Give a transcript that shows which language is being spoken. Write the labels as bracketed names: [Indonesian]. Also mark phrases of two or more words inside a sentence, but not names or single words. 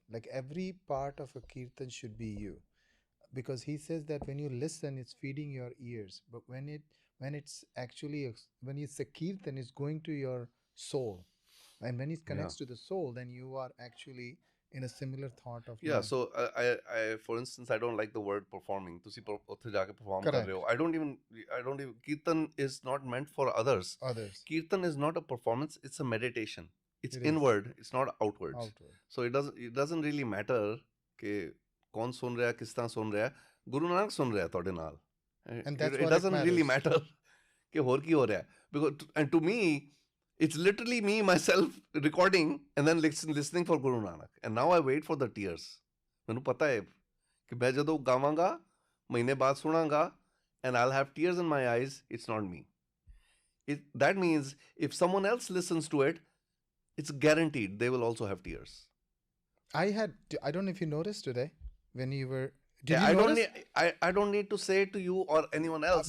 [English] Like every part of a kirtan should be you, because he says that when you listen, it's feeding your ears, but when it's actually when it's a kirtan, it's going to your soul, and when it Yeah. connects to the soul, then you are actually in a similar thought of Yeah, mind. so for instance, I don't like the word performing. [Punjabi] ਤੁਸੀਂ ਉੱਥੇ ਜਾ ਕੇ perform ਕਰ ਰਹੇ [English] Correct. [Punjabi] ਹੋ. [English] I don't even, Kirtan is not meant for others. Others. Kirtan is not a performance, it's a meditation. It's It is inward, it's not outwards. outward. So it doesn't really matter [Punjabi] ਕਿ ਕੌਣ ਸੁਣ ਰਿਹਾ, ਕਿਸ ਤਰ੍ਹਾਂ ਸੁਣ ਰਿਹਾ. ਗੁਰੂ ਨਾਨਕ ਸੁਣ ਰਿਹਾ ਤੁਹਾਡੇ ਨਾਲ. [English] And that's It what it doesn't really matters. [Punjabi] matter कि ਹੋਰ ਕੀ ਹੋ ਰਿਹਾ. [English] Because and to me it's literally me myself recording and then listening for Guru Nanak. And now I wait for the tears. [Punjabi] ਮੈਨੂੰ ਪਤਾ ਹੈ ਕਿ ਮੈਂ ਜਦੋਂ ਗਾਵਾਂਗਾ ਮਹੀਨੇ ਬਾਅਦ ਸੁਣਾਂਗਾ [English] and I'll have tears in my eyes. It's not me. That means if someone else listens to it, it's guaranteed they will also have tears. I don't know if you noticed today when you were. Did Yeah, you I don't notice need I don't need to say it to you or anyone else.